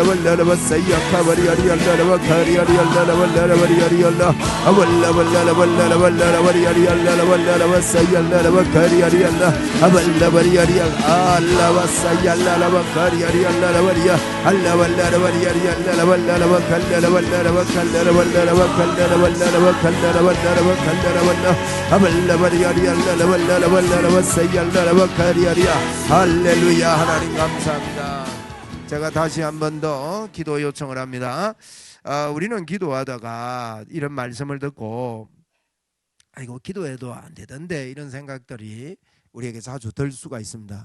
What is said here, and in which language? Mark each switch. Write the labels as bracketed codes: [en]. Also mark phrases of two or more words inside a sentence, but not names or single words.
[ko] balla wasaya kabariari Allah bakariari Allah balla bariari Allah aballa balla balla bariari Allah Allah wasaya Allah bakariari Allah aballa bariari Allah wasaya Allah bakariari Allah bariya Allah balla bariari Allah balla bakalla balla bakalla balla bakalla balla bakalla balla bakalla balla aballa bariari Allah balla wasaya Allah bakariari 할렐루야. 하나님 감사합니다. 제가 다시 한 번 더 기도 요청을 합니다. 우리는 기도하다가 이런 말씀을 듣고 아이고 기도해도 안 되던데 이런 생각들이 우리에게 자주 들 수가 있습니다.